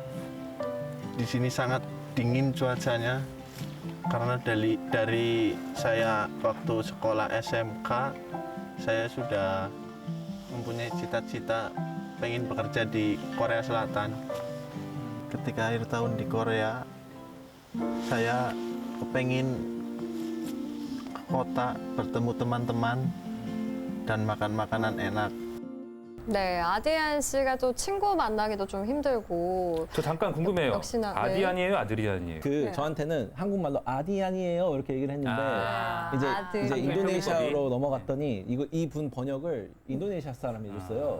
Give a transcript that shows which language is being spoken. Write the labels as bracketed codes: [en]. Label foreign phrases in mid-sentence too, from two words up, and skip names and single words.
[id] Di sini sangat dingin cuacanya karena dari saya waktu sekolah SMK saya sudah mempunyai cita-cita pengen bekerja di Korea Selatan. Ketika akhir tahun di Korea saya kepengen ke kota bertemu teman-teman dan makan makanan enak. [ko] 네, 아디안 씨가 또 친구 만나기도 좀 힘들고 저 잠깐 궁금해요. 역시나, 네. 아디안이에요, 아드리안이에요? 그 네. 저한테는 한국말로 아디안이에요 이렇게 얘기를 했는데 이제 아드리안. 인도네시아로 넘어갔더니 이분 번역을 인도네시아 사람이 해줬어요.